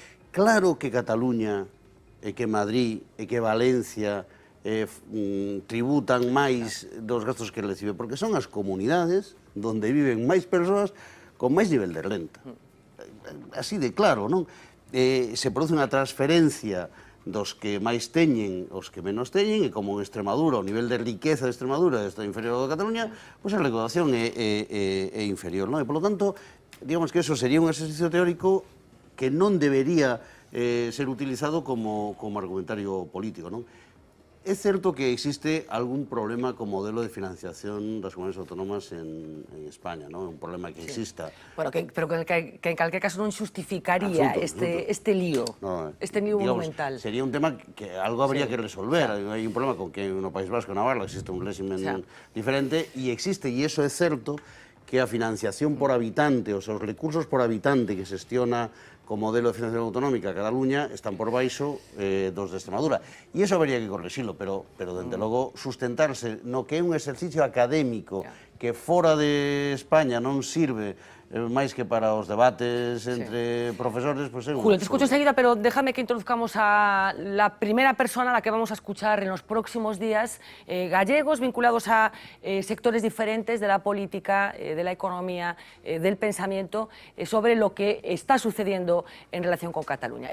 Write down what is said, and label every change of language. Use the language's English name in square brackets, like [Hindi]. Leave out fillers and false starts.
[Galician] Claro que Cataluña, e que Madrid, e que Valencia tributan máis dos gastos que recibe, porque son as comunidades donde viven máis persoas con máis nivel de renta. Así de claro, non? Se produce unha transferencia dos que máis teñen aos que menos teñen, e como en Extremadura, o nivel de riqueza de Extremadura está inferior ao de Cataluña, pois a recaudación é inferior, non? E, polo tanto, digamos que eso sería un exercicio teórico que non debería ser utilizado como argumentario político, non? É certo que existe algún problema co modelo de financiación das comunidades autónomas en España, non? É un problema que exista. Bueno, pero que en calquer caso non xustificaría este lío, este lío monumental. Sería un tema que algo habría que resolver. Hai un problema con que no País Vasco e Navarra existe un régimen diferente, e existe, e iso é certo, que a financiación por habitante, os recursos por habitante que xestiona co modelo de financiación autonómica Cataluña están por baixo dos de Extremadura. E iso habría que correxilo, pero dende logo sustentarse no que é un exercicio académico que fora de España non sirve máis que para os debates entre profesores, pues é un... [Spanish] Julio, te escucho enseguida, pero déjame que introduzcamos a la primera persona a la que vamos a escuchar en los próximos días, gallegos vinculados a sectores diferentes de la política, de la economía, del pensamiento, sobre lo que está sucediendo en relación con Cataluña.